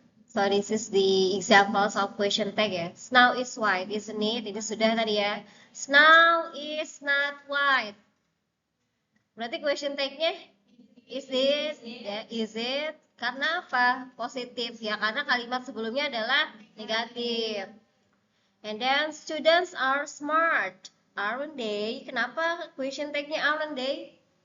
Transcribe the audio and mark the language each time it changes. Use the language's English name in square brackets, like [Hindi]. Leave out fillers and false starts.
[English] So this is the examples of question tag ya. Snow is white, isn't it? [Indonesian] Itu sudah tadi ya. [English] Snow is not white. [Indonesian] Berarti question tag-nya [English] is it? [Indonesian] Ya, [English] is it? [Indonesian] Karena apa? Positif ya, karena kalimat sebelumnya adalah negatif. [English] And then students are smart, aren't they? [Indonesian] Kenapa question tag-nya [English] aren't they?